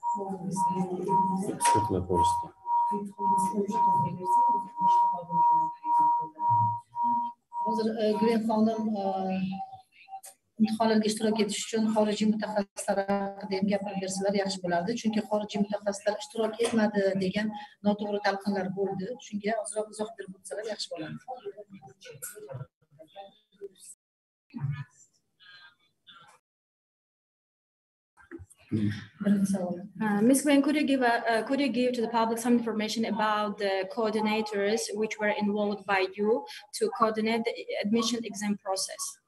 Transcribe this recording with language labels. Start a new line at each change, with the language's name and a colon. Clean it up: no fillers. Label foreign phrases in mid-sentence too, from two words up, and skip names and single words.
Uzbek: Hozir Güven xonim imtihonlarga ishtirok etish uchun xorijiy mutaxassislar haqida ham gapirib bersalar yaxshi bo'lardi. Chunki xorijiy mutaxassislar ishtirok etmadi degan noto'g'ri talqinlar bo'ldi. Shunga ozroq izoh berib o'tsalar yaxshi bo'lardi.
English: Ms. Gwen, could you give to the public some information about the coordinators which were involved by you to coordinate the admission exam process?